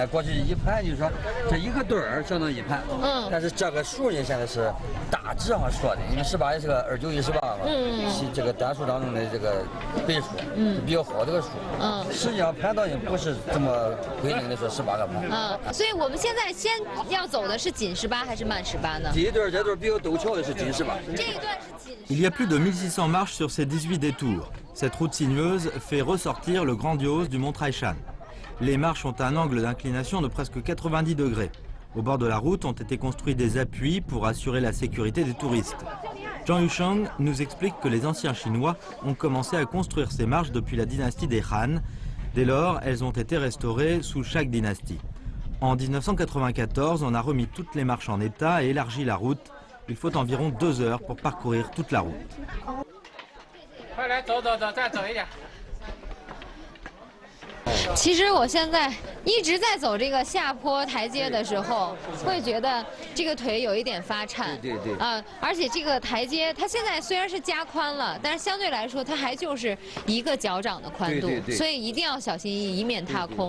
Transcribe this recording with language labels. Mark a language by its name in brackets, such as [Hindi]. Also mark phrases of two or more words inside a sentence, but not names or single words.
[Chinese] 过去一盘就是说这一个墩儿相当于1盘。但是这个数呢现在是大致上说的，因为18也是个2、9、18嘛。这个单数当中的这个倍数，比较好这个数。实际上盘道也不是这么规定的说18个盘。所以我们现在先要走的是紧18还是慢18呢？第一段这段比较陡峭的是紧18。这一段是紧。 [French] Il y a plus de 1600 marches sur ces 18 détours. Cette route sinueuse fait ressortir le grandiose du mont Taishan. Les marches ont un angle d'inclination de presque 90 degrés. Au bord de la route ont été construits des appuis pour assurer la sécurité des touristes. Zhang Yusheng nous explique que les anciens Chinois ont commencé à construire ces marches depuis la dynastie des Han. Dès lors, elles ont été restaurées sous chaque dynastie. En 1994, on a remis toutes les marches en état et élargi la route. Il faut environ 2 heures pour parcourir toute la route. [Chinese] 其实我现在一直在走这个下坡台阶的时候，会觉得这个腿有一点发颤。对。而且这个台阶它现在虽然是加宽了，但是相对来说它还就是1个脚掌的宽度，所以一定要小心翼翼，以免踏空。